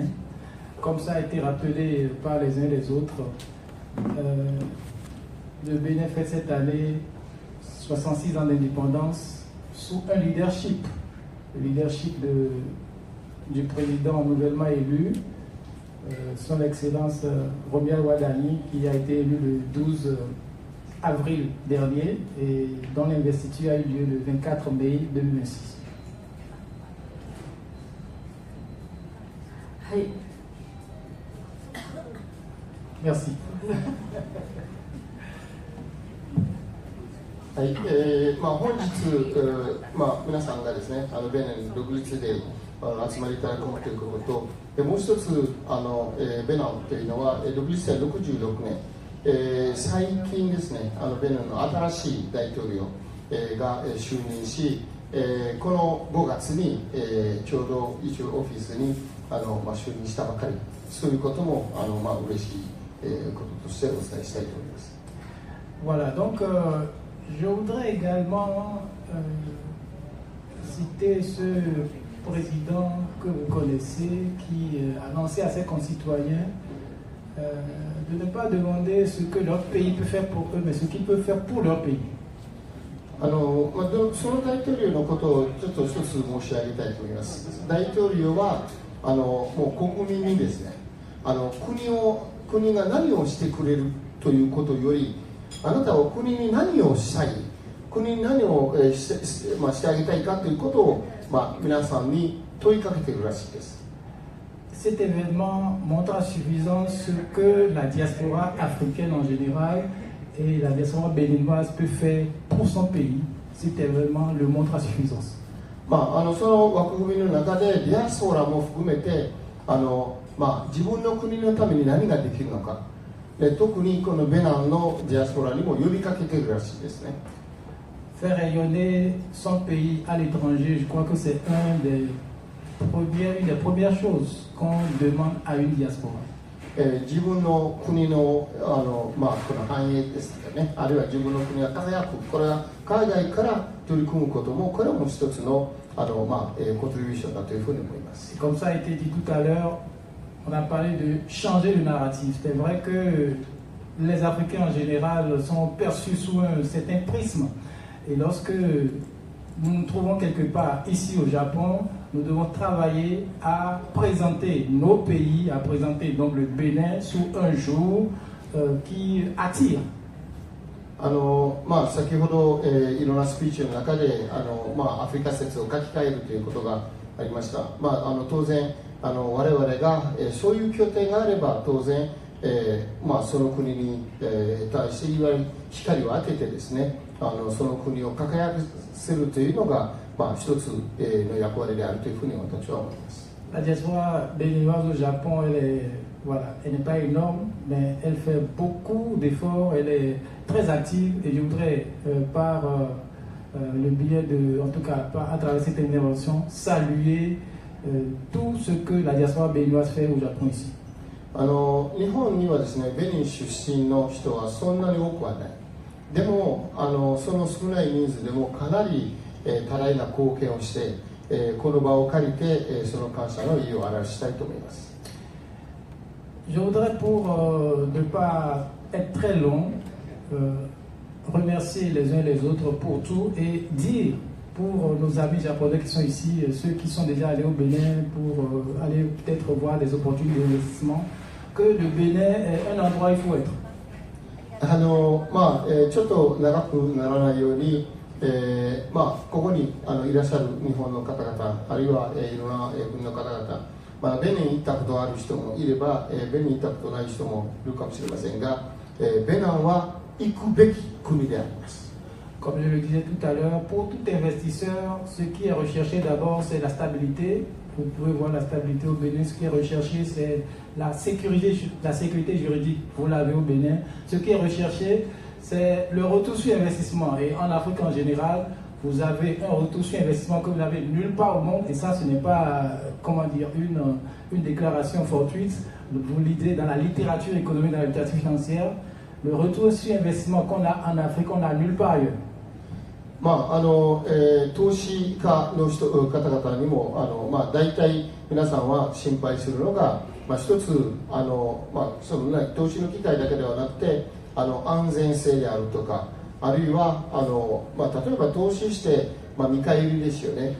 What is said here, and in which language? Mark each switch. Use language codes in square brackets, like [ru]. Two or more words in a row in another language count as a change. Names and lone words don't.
[fr] Comme ça a été rappelé par les uns et les autres, le Bénin fête cette année 66 ans d'indépendance sous un leadership, le leadership du président nouvellement élu, son Excellence Romial Wadani, qui a été élu le 12 avril dernier et dont l'investiture a eu lieu le 24 mai 2026. [ja] はい。 [fr] Merci. [ja] はい、本日、皆さんがですね、ベネン独立で集まりいただくということと、もう一つベナンというのは独立戦66年、最近ですね、ベネンの新しい大統領、が就任し、この5月に、ちょうど一応オフィスに就任したばかり、そういうことも嬉しいこととしてお伝えしたいと思います。 [fr] Voilà, donc je voudrais également citer ce président que vous connaissez qui a annoncé à ses concitoyens de ne pas demander ce que leur pays peut faire pour eux, mais ce qu'ils peuvent faire pour leur pays. [ja] その大統領のことをちょっと一つ申し上げたいと思います。大統領はもう国民にですね、国が何をしてくれるということより、あなたは国に何をしたい、国に何をしてあげたいかということを、皆さんに問いかけているらしいです。 [fr] Cet événement montre à suffisance ce que la diaspora africaine en général et la diaspora béninoise peut faire pour son pays. Cet événement le montre à suffisance. [ja] その枠組みの中でディアスポラも含めて自分の国のために何ができるのか、特にこのベナンのディアスポラにも呼びかけているらしいですね。 [fr] Faire rayonner son pays à l'étranger, je crois que c'est une des premières choses qu'on demande à une diaspora. [ja] 自分の国のこの繁栄ですとかね、あるいは自分の国が輝く、これは海外から取り組むことも、これも一つのコントリビューションだというふうに思います。 [fr] Comme ça a été dit tout à l'heure, on a parlé de changer le narratif. C'est vrai que les Africains en général sont perçus sous un certain prisme. Et lorsque nous nous trouvons quelque part ici au Japon, nous devons travailler à présenter nos pays, à présenter donc le Bénin sous un jour qui attire. [ja] 先ほど、いろんなスピーチの中でアフリカ説を書き換えるということがありました。当然我々が、そういう拠点があれば当然、その国に、対していわゆる光を当ててですね、その国を輝かせるというのが、一つ、の役割であるというふうに私は思います。 [fr] La diaspora béninoise au Japon, elle n'est pas énorme, mais elle fait beaucoup d'efforts, elle est très active et je voudrais, par le biais en tout cas à travers cette intervention, saluer tout ce que la diaspora béninoise fait au Japon ici. [ja] 日本にはですね、ベニン出身の人はそんなに多くはない。でもその少ない人数でもかなり、多大な貢献をして、この場を借りて、その感謝の意を表したいと思います。 [fr] Je voudrais, pour ne pas être très long, remercier les uns les autres pour tout et dire pour nos amis japonais qui sont ici, ceux qui sont déjà allés au Bénin pour aller peut-être voir des opportunités d'investissement, que le Bénin est un endroit où il faut être. [ja] ちょっと長くならないように、ここにいらっしゃる日本の方々、あるいは、いろんな国の方々、ベニン行ったことある人もいれば、ベニン行ったことない人もいるかもしれませんが、ベナンは行くべき国であります。 [fr] Comme je le disais tout à l'heure, pour tout investisseur, ce qui est recherché d'abord, c'est la stabilité. Vous pouvez voir la stabilité au Bénin. Ce qui est recherché, c'est la sécurité juridique. Vous l'avez au Bénin. Ce qui est recherché, c'est le retour sur investissement. Et en Afrique en général, vous avez un retour sur investissement que vous n'avez nulle part au monde. Et ça, ce n'est pas, une déclaration fortuite. Vous lisez dans la littérature économique, dans la littérature financière, le retour sur investissement qu'on a en Afrique, on n'a nulle part ailleurs. [ja] 投資家の方々にも大体皆さんは心配するのが、一つ投資の機会だけではなくて安全性であるとか、あるいは例えば投資して見返りですよね。